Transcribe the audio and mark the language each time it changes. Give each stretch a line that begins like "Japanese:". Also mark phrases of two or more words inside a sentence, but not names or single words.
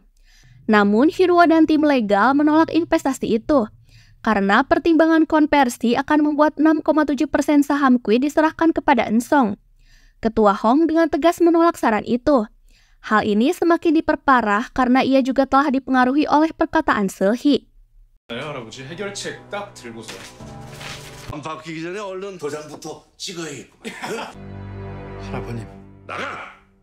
Indonesian: Namun Hyunwoo dan tim legal menolak investasi itu. Karena pertimbangan konversi akan membuat 6,7% saham Queen diserahkan kepada Ensong. Ketua Hong dengan tegas menolak saran itu. Hal ini semakin diperparah karena ia juga telah dipengaruhi oleh perkataan Seul-hee.
Korean: 할아버지 해결책 딱 들고서 안 바뀌기 전에 얼른 도장부터 찍어야겠구만. 할아버님, 나가!